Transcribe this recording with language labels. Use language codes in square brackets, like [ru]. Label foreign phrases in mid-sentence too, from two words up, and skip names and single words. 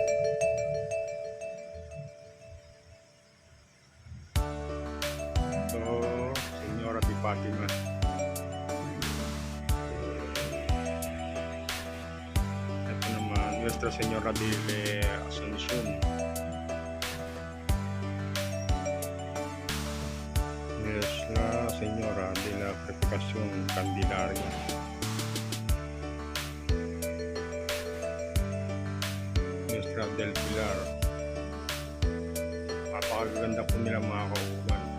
[tl] Ito Señora di Fatima. Ito naman Nuestra Señora de Asuncion. Nuestra Señora de la Purificación Candelaria. Nuestra del Pilar. Napakaganda po nila mga kauban.